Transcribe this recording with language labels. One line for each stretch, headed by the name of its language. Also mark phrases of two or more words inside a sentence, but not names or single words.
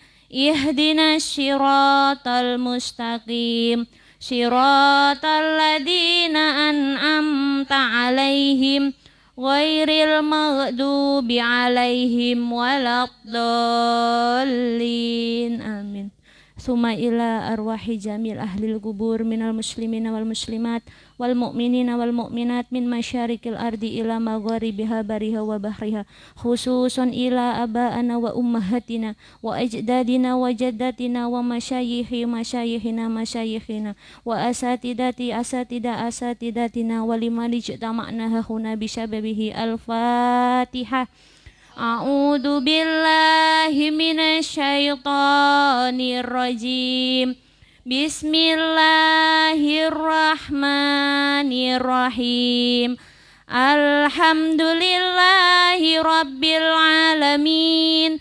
Arabic: اهدنا الصراط المستقيم. صراط الذين أنعمت عليهم غير المغضوب عليهم ولا الضالين. آمين. ثم إلى أرواح جميع أهل القبور من المسلمين والمسلمات والمؤمنين والمؤمنات من مشارق الأرض إلى مغاربها برها وبحرها خصوصا إلى آبائنا وأمهاتنا وأجدادنا وجداتنا ومشايخنا وأساتذتنا ولمن اجتمعنا ههنا بسببه. Al-Fatihah. أعوذ بالله من الشيطان الرجيم. بسم الله الرحمن الرحيم. الحمد لله رب العالمين.